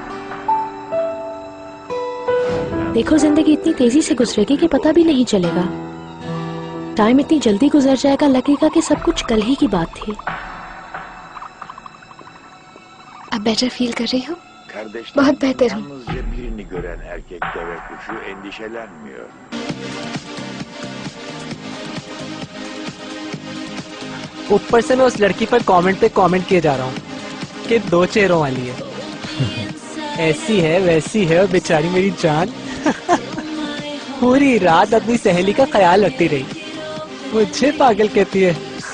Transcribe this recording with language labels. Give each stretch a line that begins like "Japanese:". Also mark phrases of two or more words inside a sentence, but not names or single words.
Hindi: देखो जिंदगी इतनी तेजी से गुजरेगी कि पता भी नहीं चलेगा। टाइम इतनी जल्दी गुजर जाएगा, लगेगा कि सब कुछ कल ही की बात थी। अब
English: better feel
Hindi: कर रही हो?
Turkish: Kardeşler
Hindi: बहुत बेहतर हूँ।
Turkish: yalnızca birini gören erkek deve kuşu endişelenmiyor.
Hindi: ऊपर से मैं उस लड़की पर कमेंट पे कमेंट किए जा रहा हूँ कि 2 चेहरों वाली है। ऐसी है वैसी है और बेचारी मेरी जान पूरी रात अपनी सहेली का ख्याल रखती रही, मुझे पागल कहती है।